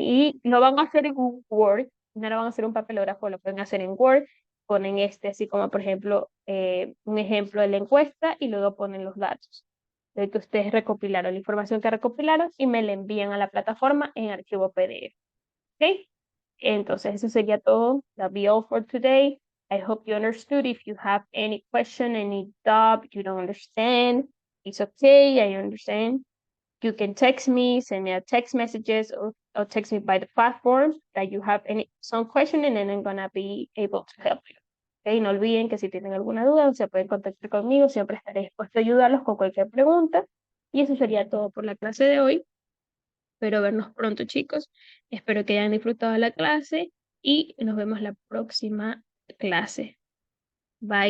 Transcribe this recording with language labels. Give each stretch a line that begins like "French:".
Spanish: Y lo van a hacer en un Word, no lo van a hacer en un papelógrafo, lo pueden hacer en Word, ponen así como por ejemplo un ejemplo de la encuesta y luego ponen los datos de que ustedes recopilaron, la información que recopilaron y me la envían a la plataforma en archivo PDF. ¿Ok? Entonces, eso sería todo.
English: That'll be all for today. I hope you understood. If you have any question, any doubt, you don't understand, it's okay. I understand. You can text me, send me a text messages, or text me by the platform that you have some question, and then I'm gonna be able to help you.
Spanish: Okay, no olviden que si tienen alguna duda, se pueden contactar conmigo. Siempre estaré dispuesto a ayudarlos con cualquier pregunta. Y eso sería todo por la clase de hoy. Espero vernos pronto, chicos. Espero que hayan disfrutado la clase y nos vemos la próxima clase. Bye.